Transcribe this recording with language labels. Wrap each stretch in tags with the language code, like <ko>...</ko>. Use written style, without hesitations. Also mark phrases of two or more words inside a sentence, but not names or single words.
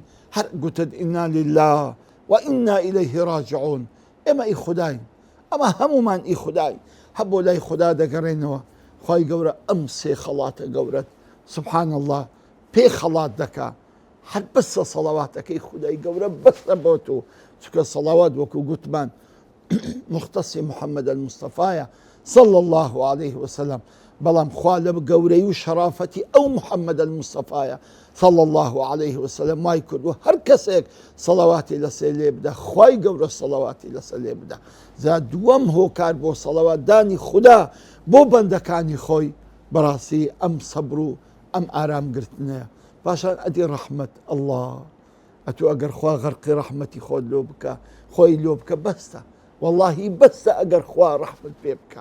<ckb>هەر گوتت</ckb> <ar>ئینا لله وئینا ئیلەیه ڕاجعون،</ar> <ckb>ئێمە ئی خوداین، ئەمە هەمومان ئی خوداین، هەر بۆ لای خوددا دەگەڕێنەوە. خی گەورە ئەم سێ خەڵاتە گەورەت</ckb> <ar>سبحان الله</ar> <ckb>پێ خەڵات دەکا، هەر بەسە سەڵەواتەکەی خودای گەورە بەسە بۆ تۆ، چکە سەڵاوات وەکو گوتمان مختصی محەممەد المستەفایە</ckb> <ar>صلى الله عليه وسلم،</ar> <ckb>بەڵام خوا لە گەورەی و شەرافەتی ئەو محەممەد المستەفایە</ckb> <ar>صلى الله عليه وسلم</ar> <ckb>وای کرد و هەر کەسێک سەڵەواتی لەسێ لێ بدە، خوای گەورە سەڵەواتی لەسەر لێ بدە. جا دووەم هۆکار بۆ سەڵەواتدانی خوددا بۆ بەندەکانی خۆی بەڕاستی ئەم سەبر و ئەم ئارامگرتنەیە. پاشان ئەدی</ckb> <ar>ڕەحمەت الله،</ar> <ckb>ئەتو ئەگەر خوا غەرقی ڕەحمەتی خۆت لۆ بکە، خۆی لۆ بکە، بەستە، واللهی بەستە ئەگەر خوا ڕەحمەت پێ بکە.</ckb>